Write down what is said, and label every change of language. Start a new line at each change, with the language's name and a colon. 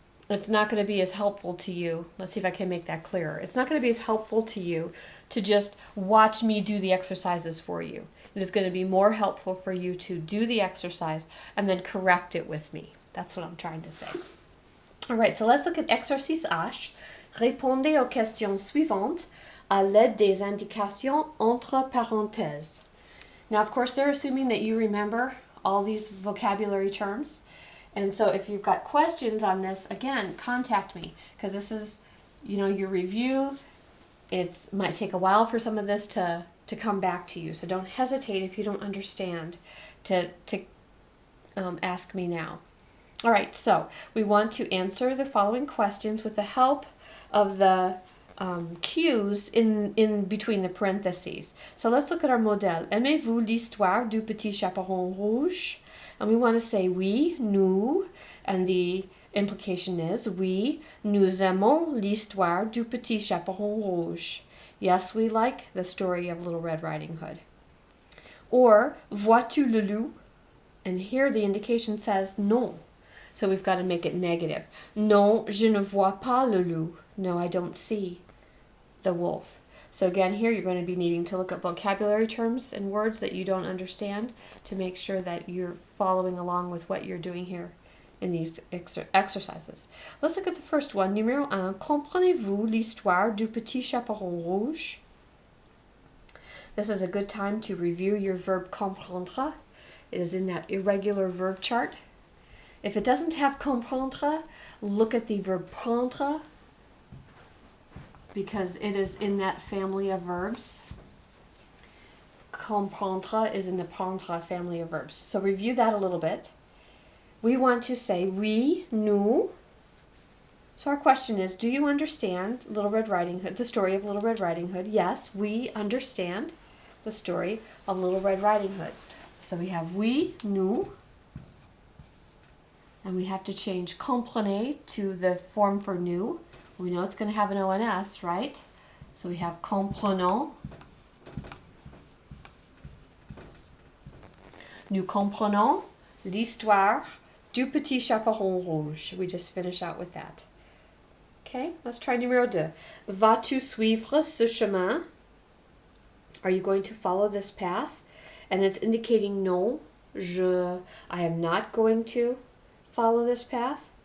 English: It's not going to be as helpful to you. Let's see if I can make that clearer. It's not going to be as helpful to you to just watch me do the exercises for you. It is going to be more helpful for you to do the exercise and then correct it with me. That's what I'm trying to say. All right, so let's look at exercice H.
French: Répondez aux questions suivantes à l'aide des indications entre parenthèses.
English: Now, of course, they're assuming that you remember all these vocabulary terms. And so if you've got questions on this, again, contact me, because this is, your review. It might take a while for some of this to come back to you. So don't hesitate if you don't understand to ask me now. All right, so we want to answer the following questions with the help of the cues in between the parentheses. So let's look at our modèle.
French: Aimez-vous l'histoire du petit chaperon rouge?
English: And we want to say
French: oui, nous, and the implication is oui, nous aimons l'histoire du petit chaperon rouge.
English: Yes, we like the story of Little Red Riding Hood. Or
French: vois-tu le loup?
English: And here the indication says non. So we've got to make it negative.
French: Non, je ne vois pas le loup.
English: No, I don't see the wolf. So again, here you're going to be needing to look at vocabulary terms and words that you don't understand to make sure that you're following along with what you're doing here in these exercises. Let's look at the first one.
French: Numéro 1. Comprenez-vous l'histoire du petit chaperon rouge?
English: This is a good time to review your verb comprendre. It is in that irregular verb chart. If it doesn't have comprendre, look at the verb prendre, because it is in that family of verbs. Comprendre is in the prendre family of verbs. So review that a little bit. We want to say oui, nous. So our question is, do you understand Little Red Riding Hood, the story of Little Red Riding Hood? Yes, we understand the story of Little Red Riding Hood. So we have oui, nous. And we have to change comprenez to the form for nous. We know it's going to have an ONS, right? So we have comprenons.
French: Nous comprenons l'histoire du petit chaperon rouge.
English: We just finish out with that. Okay, let's try numéro 2.
French: Vas-tu suivre ce chemin?
English: Are you going to follow this path? And it's indicating non. I am not going to follow this path.